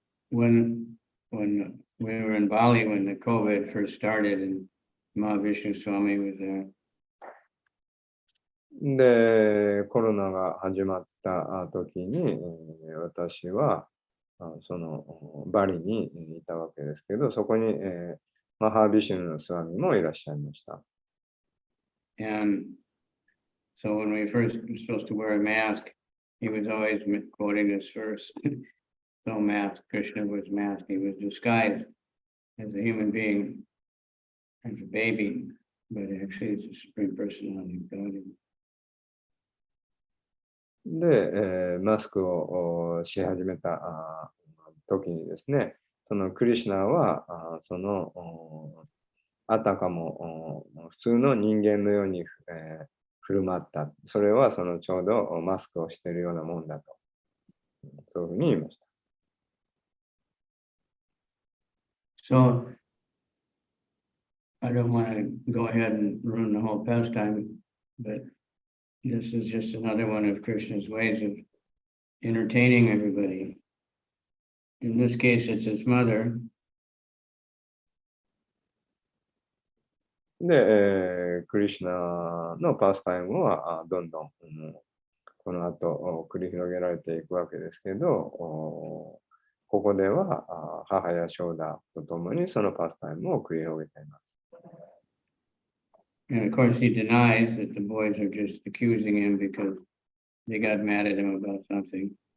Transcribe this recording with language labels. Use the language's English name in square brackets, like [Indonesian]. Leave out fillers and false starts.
[English] When we were in Bali, when the COVID first started, and Mahavishnu Swami was there. [Japanese] で、コロナが始まった時に、私はそのバリにいたわけですけど、そこに、マハービシュヌのスワミもいらっしゃいました。 [English] And so when we first were supposed to wear a mask, he was always quoting this verse. So masked, Krishna was masked. He was disguised as a human being, as a baby, but actually it's the Supreme Personality of God. [Japanese] で、マスクをし始めた時にですね、そのクリシュナはそのあたかも普通の人間のように、振る舞った。それはそのちょうどマスクをしているようなもんだと。そういうふうに言いました。 [English] So I don't want to go ahead and ruin the whole pastime, but this is just another one of Krishna's ways of entertaining everybody. In this case, it's his mother. [Japanese] で、クリシュナのパスタイムはどんどん、この後繰り広げられていくわけですけど、ここでは母やショーダと共にそのパスタイムを繰り広げています。 [English] And of course, he denies that the boys are just accusing him because they got mad at him about something.